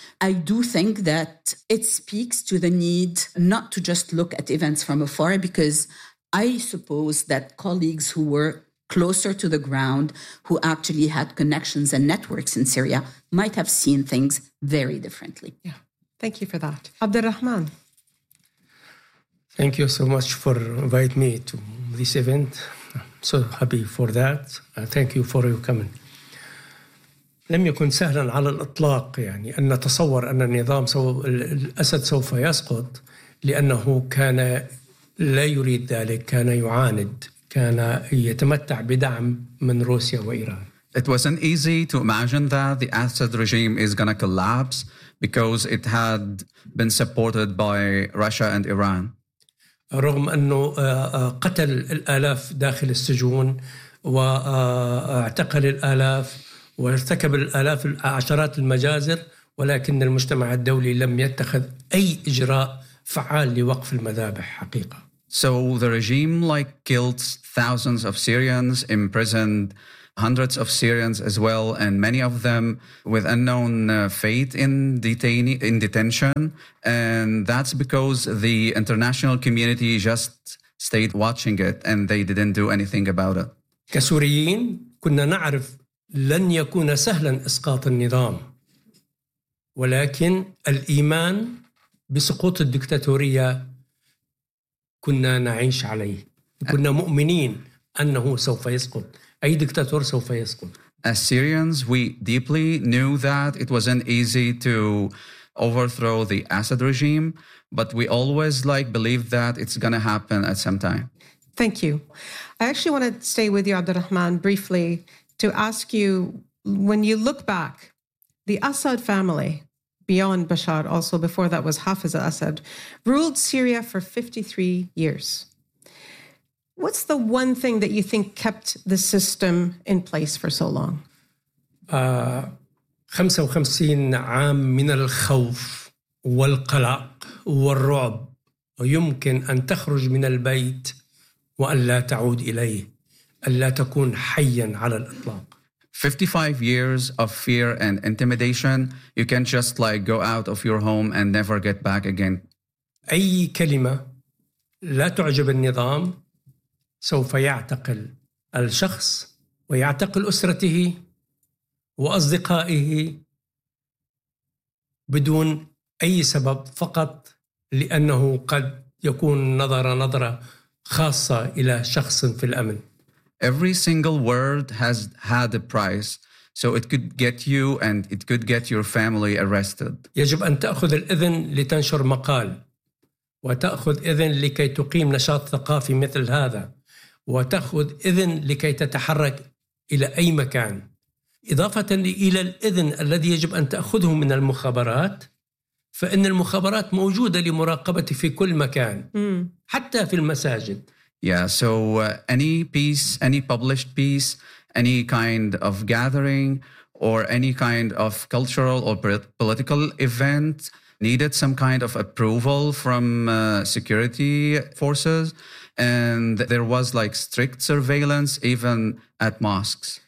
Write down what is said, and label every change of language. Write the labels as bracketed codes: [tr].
[en] I do think that it speaks to the need not to just look at events from afar, because I suppose that colleagues who were closer to the ground, who actually had connections and networks in Syria, might have seen things very differently. Yeah. Thank you for that. Abdurrahman. Thank you so much for inviting me to this event. I'm so happy for that. Thank you for your coming. [ar] لم يكن سهلا على الإطلاق يعني أن نتصور أن النظام الأسد سوف يسقط، لأنه كان لا يريد ذلك، كان يعاند، كان يتمتع بدعم من روسيا وإيران. [en] It wasn't easy to imagine that the Assad regime is gonna collapse because it had been supported by Russia and Iran. [ar] رغم أنه قتل الآلاف داخل السجون واعتقل الآلاف وارتكب الآلاف عشرات المجازر ولكن المجتمع الدولي لم يتخذ أي إجراء فعال لوقف المذابح حقيقة. [en] So the regime like killed thousands of Syrians, imprisoned hundreds of Syrians as well, and many of them with unknown fate in detention. And that's because the international community just stayed watching it and they didn't do anything about it. [ar] كسوريين كنا نعرف لن يكون سهلا إسقاط النظام ولكن الإيمان بسقوط الدكتاتورية كنا نعيش عليه كنا مؤمنين أنه سوف يسقط أي دكتاتور سوف يسقط. [en] As Syrians, we deeply knew that it wasn't easy to overthrow the Assad regime, but we always like believed that it's going to happen at some time. Thank you. I actually want to stay with you, Abdurrahman, briefly to ask you, when you look back, the Assad family, beyond Bashar, also before that was Hafez al-Assad, ruled Syria for 53 years. What's the one thing that you think kept the system in place for so long? [ar] 55 عام من الخوف والقلق والرعب يمكن أن تخرج من البيت وأن لا تعود إليه أن لا تكون حيا على الإطلاق. [en] 55 years of fear and intimidation, you can't just like go out of your home and never get back again. [ar] أي كلمة لا تعجب النظام سوف يعتقل الشخص ويعتقل أسرته وأصدقائه بدون أي سبب فقط لأنه قد يكون نظرة خاصة إلى شخص في الأمن. [en] Every single word has had a price, so it could get you and it could get your family arrested. [ar] يجب أن تأخذ الإذن لتنشر مقال وتأخذ إذن لكي تقيم نشاط ثقافي مثل هذا وتأخذ إذن لكي تتحرك إلى أي مكان. إضافة إلى الإذن الذي يجب أن تأخذه من المخابرات فإن المخابرات موجودة لمراقبة في كل مكان حتى في المساجد. [en] Yeah, so any piece, any published piece, any kind of gathering or any kind of cultural or political event needed some kind of approval from security forces. And there was like strict surveillance even at mosques.